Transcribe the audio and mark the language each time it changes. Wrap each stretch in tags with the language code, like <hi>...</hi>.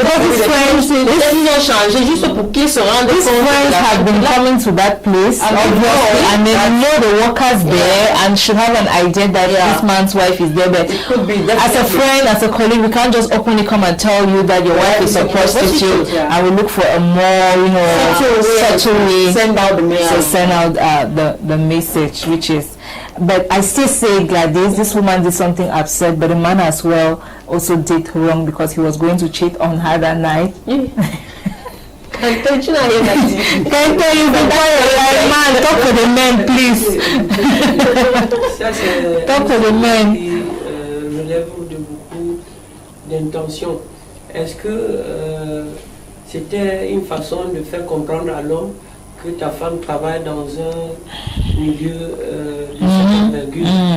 <fr>Peut-être qu'ils ont changé juste pour qu'ils se rendent compte.</fr> <en>Coming to that place, obviously, and they know the workers there and should have an idea that this man's wife is there. But it could be as a friend, as a colleague, we can't just openly come and tell you that your wife is a prostitute. I will look for a more, subtle way. Send out the message. So send out the message, which is. But I still say, Gladys, this woman did something absurd, but the man as well also did wrong because he was going to cheat on her that night.</en> <fr>Tu n'as rien à dire.</fr> <en>Can tell you man, talk to the men, please.</en> <fr>Ça, c'est</fr> <en>talk to the men.</en> <fr>Qui relève de beaucoup d'intentions. Est-ce que c'était une façon de faire comprendre à l'homme que ta femme travaille dans un milieu de cette envergure?</fr>